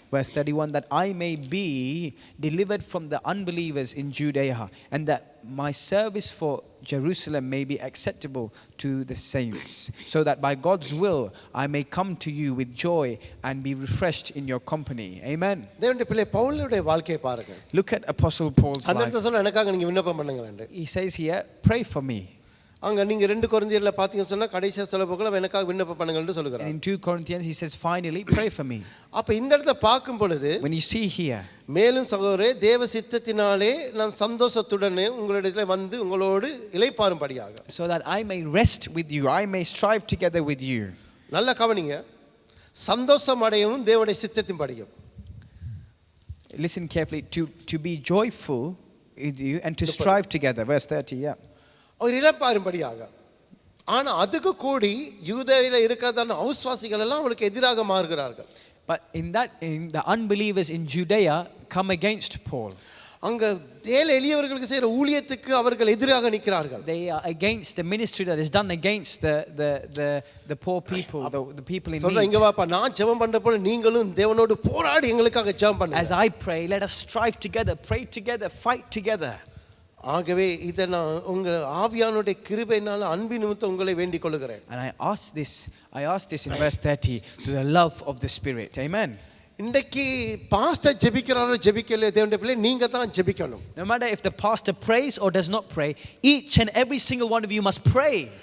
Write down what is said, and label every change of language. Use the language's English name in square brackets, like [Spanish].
[English] Verse 31, that I may be delivered from the unbelievers in Judea, and that my service for Jerusalem may be acceptable to the saints, so that by God's will I may come to you with joy and be refreshed in your company. Amen. [Tamil] தேவனுடைய பிள்ளை பவுலுடைய வாழ்க்கையை பாருங்க. [English] Look at Apostle Paul's [Tamil] அந்த [English] life. [Tamil] இடத்துல சொல்ல எனக்காக நீங்க விண்ணப்பம் பண்ணுங்க. [English] He says here, pray for me. [Tamil] அங்க நீங்க 2 கொரிந்தியர்ல பாத்தீங்கன்னா சொன்னா கடைசியா சொல்ல போகல எனக்காக விண்ணப்பம் பண்ணுங்கன்னு சொல்லுகிறார். [English] In 2 Corinthians he says, finally pray for me. [Tamil] அப்ப இந்த இடத்துல பார்க்கும் பொழுது [English] When you see here, [Tamil] மேலும் சகோதரரே தேவ சித்தத்தினாலே நான் சந்தோஷத்துடனே உங்களிடத்திலே வந்து உங்களோடு இளைப்பாறும்படியாக. [English] So that I may rest with you, I may strive together with you. [Tamil] நல்ல கவனிங்க. சந்தோஷம் அடையவும் தேவனுடைய சித்தத்தின்படியும். [English] Listen carefully, to be joyful with you and to strive together. Verse 30, yeah. [Tamil] ஒரு இளைப்பாறும்படியாக. ஆனா அதுக்கு கூடி யூதேயில இருக்கிறதான அவிசுவாசிகள் எல்லாம் அவனுக்கு எதிராக மாறுகிறார்கள். [English] But in the unbelievers in Judea come against Paul. [Tamil] அங்க ஏழை எளியவர்களுக்கு செய்யற ஊழியத்துக்கு அவர்கள் எதிராக நிற்கிறார்கள். [English] They are against the ministry that is done against the poor people, the people in [Tamil] சொல்ற [English] need. [Tamil] இங்க வாப்பா நான் ஜெபம் பண்றப்போ நீங்களும் தேவனோடு போராடி எங்களுக்காக ஜெபம் பண்ணுங்க. [English] As I pray, let us strive together, pray together, fight together. [Tamil] ஆகவே இத நான் உங்க ஆவியானுடைய கிருபையினால அன்பின் நிமித்தம் உங்களை வேண்டிக் கொள்கிறேன். [English] And I ask this in verse 30 to the love of the Spirit. Amen. [Tamil] இன்னைக்கு பாஸ்டர் ஜெபிக்கிறாரோ ஜெபிக்கலையோ தேவனுடைய பிள்ளை நீங்க தான் ஜெபிக்கணும். [English] No matter if the pastor prays or does not pray, each and every single one of you must pray.